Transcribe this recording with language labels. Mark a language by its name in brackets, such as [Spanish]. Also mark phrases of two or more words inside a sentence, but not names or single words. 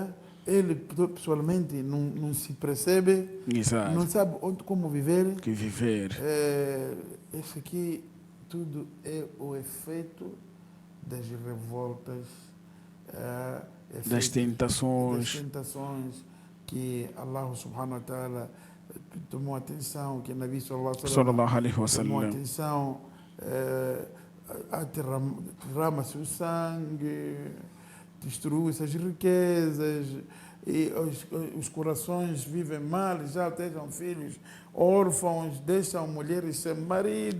[Portuguese] Ele pessoalmente não se percebe, Exato. não sabe onde, como viver. Que viver Isso aqui tudo é o efeito das revoltas, efeito das das tentações. tentações que Allah [Arabic] سبحانه وتعالى [Portuguese] tomou atenção, que Nabi [Arabic] صلى الله عليه صلى الله عليه [Portuguese] wasallam tomou wasallam. atenção, derrama-se o sangue, destrui-se as riquezas, e os corações vivem mal, já deixam filhos órfãos, deixam mulheres sem marido.